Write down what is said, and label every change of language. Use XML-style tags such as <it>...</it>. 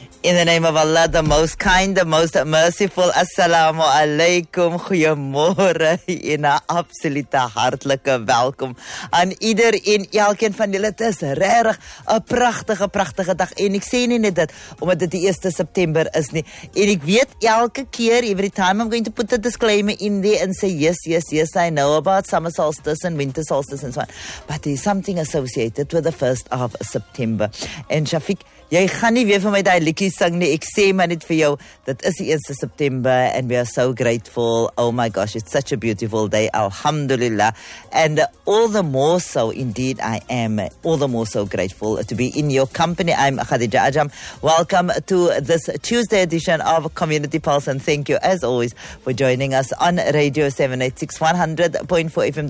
<en>In the name of Allah, the most kind, the most merciful.</en> <ar>Assalamu alaikum.</ar> <af>Goeiemôre en 'n absolute hartlike welkom aan ieder en elkeen van julle. Dit is regtig 'n pragtige, pragtige dag. En ek sê nie net dit omdat dit die 1 September is nie. En ek weet elke keer,</af> <en>every time I'm going to put a disclaimer in there and say, yes, I know about summer solstice and winter solstice and so on. But there's something associated with the 1st of September.</en> <af>En Shafiq, jy gaan nie weer vir my die liedjie sing nie. Ek sê maar net vir jou, dit is die 1 September</af> <en>and we are so grateful. Oh my gosh, it's such a beautiful day. Alhamdulillah. And all the more so, indeed I am all the more so grateful to be in your company. I'm Khadija Ajam. Welcome to this Tuesday edition of Community Pulse and thank you as always for joining us on Radio 786 100.4 FM.</en>